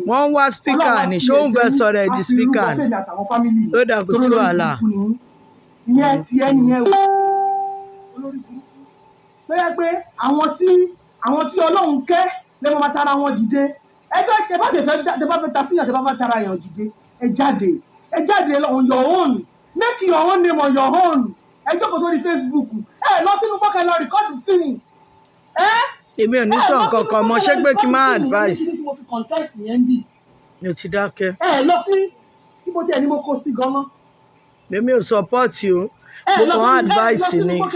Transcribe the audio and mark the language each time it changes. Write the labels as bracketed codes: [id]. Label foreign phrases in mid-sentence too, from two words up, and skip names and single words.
[yo] Wọ́n ń wá spíkà ní ṣé òun fẹ́ sọ̀rọ̀ ẹ̀ di spíkà ni ló dà kò sí wàhálà. Ìyẹn ti ẹni yẹn o olórí burúkú tó yẹ pé àwọn tí Ọlọ́run kẹ́ lè máa tara wọn dìde ẹ bá fẹ́ ta síyàn tẹ bá fẹ́ tara yàn dìde ẹ jáde [en] on your own. Make your own name on your own. [yo] Ẹ jókòó sórí Facebook. Ẹ lọ sínú bọ́kẹ́ lọ rìkọ́dù fíìmù. Èmi ò ní sọ nǹkan kan mọ́ ṣé pé kí n máa advice. Mi ò ti dákẹ́. Ẹ lọ sí ibo tí ẹni mo kó sí gan-an. Èmi ò support o. Mo kàn advice ni so.